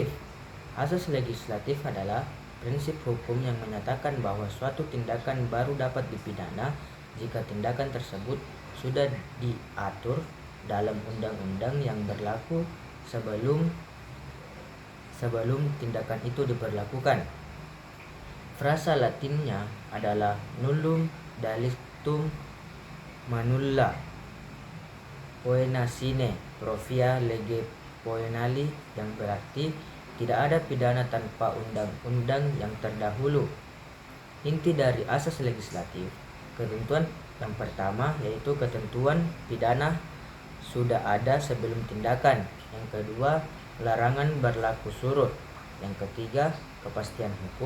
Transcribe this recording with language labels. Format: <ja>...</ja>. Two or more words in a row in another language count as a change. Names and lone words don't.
<id>Asas legislatif adalah prinsip hukum yang menyatakan bahwa suatu tindakan baru dapat dipidana jika tindakan tersebut sudah diatur dalam undang-undang yang berlaku sebelum tindakan itu diberlakukan. Frasa Latinnya adalah</id> <la>nullum delictum manulla poena sine profia lege poenali,</la> <id>yang berarti tidak ada pidana tanpa undang-undang yang terdahulu. Inti dari asas legislatif, ketentuan yang pertama yaitu ketentuan pidana sudah ada sebelum tindakan. Yang kedua, larangan berlaku surut. Yang ketiga, kepastian hukum.</id>